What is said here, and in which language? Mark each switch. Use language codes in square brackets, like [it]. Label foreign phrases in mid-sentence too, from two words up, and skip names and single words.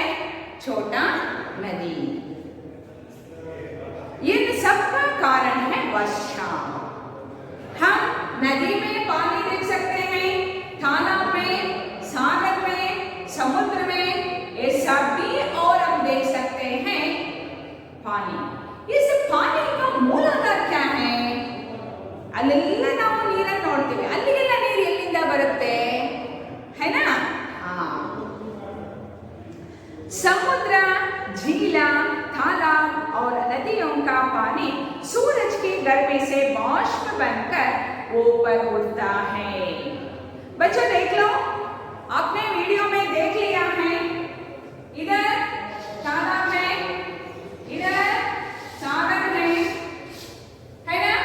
[hi] छोटा नदी। इन सब का कारण है वर्षा। हम नदी में पानी देख सकते हैं, तालाब में, सागर में, समुद्र में, ये सभी और हम देख सकते हैं पानी। इस पानी का ಮೂಲಾಧಾರ क्या है? [kn] ಅಲ್ಲೆಲ್ಲ ನಾವು ನೀರನ್ನು ನೋಡ್ತೀವಿ, ಅಲ್ಲಿಗೆಲ್ಲ ನೀರು ಎಲ್ಲಿಂದ ಬರುತ್ತೆ? [hi] है ना? हाँ, समुद्र, झीला, तालाब और नदियों का पानी सूरज की गर्मी से बाष्प बनकर ऊपर उड़ता है। बच्चों देख लो, आपने वीडियो में देख लिया है, इधर तालाब है, इधर सागर है ना?